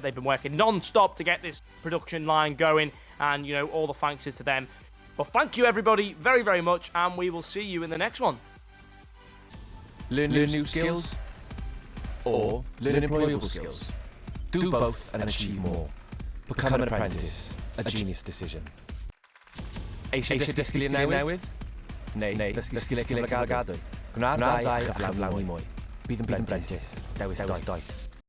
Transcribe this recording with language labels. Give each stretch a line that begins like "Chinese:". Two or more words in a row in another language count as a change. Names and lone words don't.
English: They've been working non-stop to get this production line going, and, you know, all the thanks is to them. But thank you, everybody, very, very much, and we will see you in the next one. Learn new skills or learn employable skills. Do both and achieve more. Become an apprentice. A genius decision.
Welsh: Eisiau dysgu newydd? Neu dysgu sgiliau cyflogadwy? Gwna'r ddau a chyflawni mwy. Bydd yn brentis. Dewis doeth.